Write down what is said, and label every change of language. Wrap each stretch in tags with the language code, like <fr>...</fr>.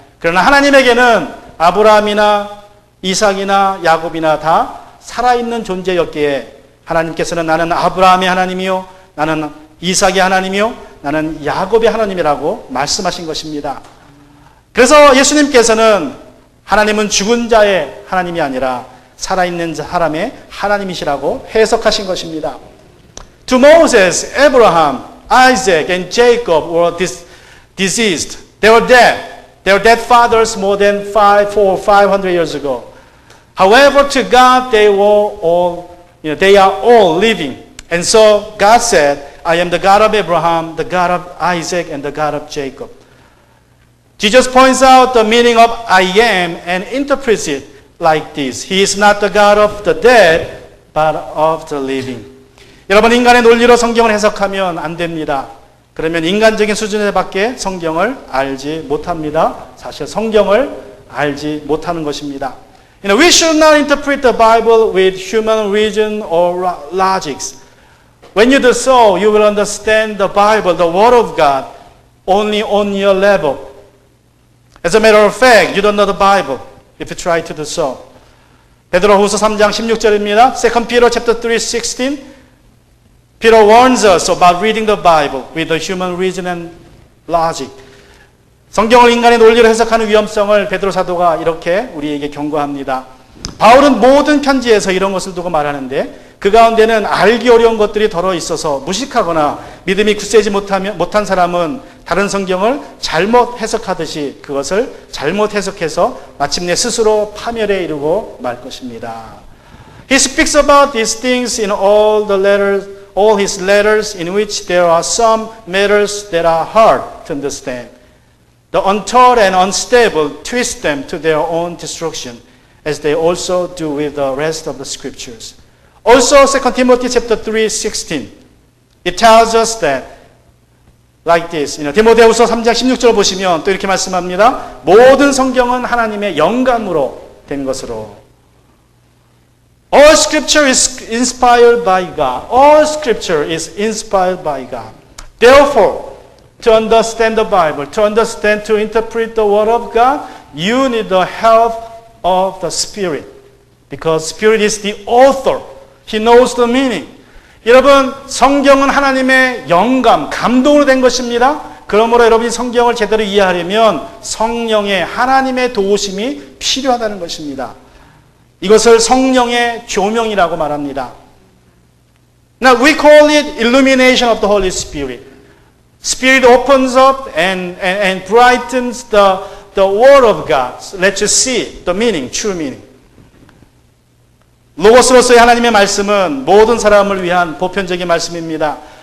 <ko>그러나 하나님에게는 아브라함이나 이삭이나 야곱이나 다 살아있는 존재였기에 하나님께서는 나는 아브라함의 하나님이요, 나는 이삭의 하나님이요, 나는 야곱의 하나님이라고 말씀하신 것입니다. 그래서 예수님께서는 하나님은 죽은 자의 하나님이 아니라 살아있는 사람의 하나님이시라고 해석하신 것입니다.</ko> <en>To Moses, Abraham, Isaac, and Jacob were deceased. They were dead. They were dead fathers more than 500 years ago. However, to God, they are all living. And so God said, I am the God of Abraham, the God of Isaac, and the God of Jacob. Jesus points out the meaning of I am and interprets it like this. He is not the God of the dead, but of the living.</en> <ko>여러분, 인간의 논리로 성경을 해석하면 안 됩니다. 그러면 인간적인 수준에밖에 성경을 알지 못합니다. 사실 성경을 알지 못하는 것입니다.</ko> <en>We should not interpret the Bible with human reason or logics. When you do so, you will understand the Bible, the Word of God, only on your level. As a matter of fact, you don't know the Bible if you try to do so.</en> <ko>베드로후서 3장 16절입니다.</ko> <en>2 Peter chapter 3:16. Peter warns us about reading the Bible with the human reason and logic.</en> <ko>성경을 인간의 논리로 해석하는 위험성을 베드로 사도가 이렇게 우리에게 경고합니다. 바울은 모든 편지에서 이런 것을 두고 말하는데 그 가운데는 알기 어려운 것들이 덜어 있어서 무식하거나 믿음이 굳세지 못한 사람은 다른 성경을 잘못 해석하듯이 그것을 잘못 해석해서 마침내 스스로 파멸에 이르고 말 것입니다.</ko> <en>He speaks about these things in all his letters in which there are some matters that are hard to understand. The untaught and unstable twist them to their own destruction, as they also do with the rest of the scriptures. Also, 2 Timothy chapter 3:16, it tells us that like this.</en> <ko>디모데후서 3장 16절 보시면 또 이렇게 말씀합니다. 모든 성경은 하나님의 영감으로 된 것으로.</ko> <en>All scripture is inspired by God. All scripture is inspired by God. Therefore, to understand the Bible, to interpret the Word of God, you need the help of the Spirit. Because Spirit is the author. He knows the meaning.</en> <ko>여러분, 성경은 하나님의 영감, 감동으로 된 것입니다. 그러므로 여러분이 성경을 제대로 이해하려면 성령의 하나님의 도우심이 필요하다는 것입니다. 이것을 성령의 조명이라고 말합니다.</ko> <en>Now we call it illumination of the Holy Spirit. Spirit opens up and brightens the Word of God. Let's just see the meaning, true meaning.</en> <ko>로고스로서의 하나님의 말씀은 모든 사람을 위한 보편적인 말씀입니다.</ko>